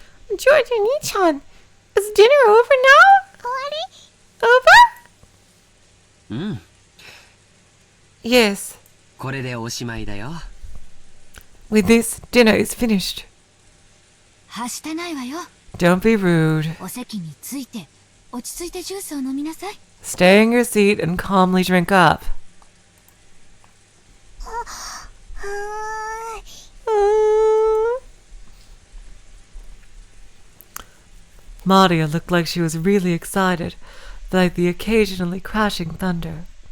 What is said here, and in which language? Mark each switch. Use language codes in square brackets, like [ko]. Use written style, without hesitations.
[en] George Oni-chan, is dinner over now? Over? Yes. [ja] これでおしまいだよ。 [en] With this, dinner is finished. [ja] はしてないわよ。 [en] Don't be rude. [ja] お席について落ち着いてジュースを飲みなさい。 [en] Stay in your seat and calmly drink up. Maria looked like she was really excited, like the occasionally crashing thunder.